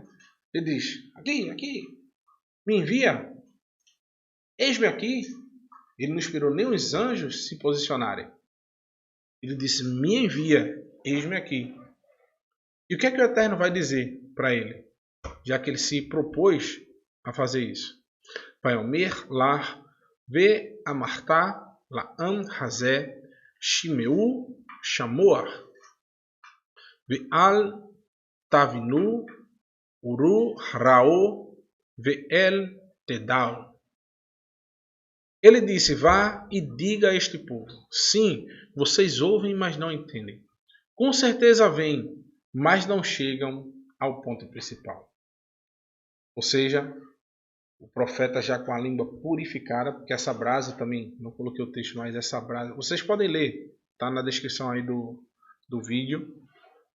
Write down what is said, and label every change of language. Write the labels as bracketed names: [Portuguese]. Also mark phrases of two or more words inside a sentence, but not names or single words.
[Portuguese] Ele diz: aqui, me envia, eis-me aqui. Ele não esperou nem os anjos se posicionarem. Ele disse: me envia, eis-me aqui. E o que é que o Eterno vai dizer para ele? Já que ele se propôs a fazer isso. [Hebrew] ויאמר לך ואמרת לעם הזה שמעו שמוע ואל תבינו וראו ראו ואל תדעו. [Portuguese] Ele disse: vá e diga a este povo: sim, vocês ouvem, mas não entendem. Com certeza vêm, mas não chegam ao ponto principal. Ou seja, o profeta já com a língua purificada, porque essa brasa também, não coloquei o texto, mas essa brasa, vocês podem ler, está na descrição aí do vídeo.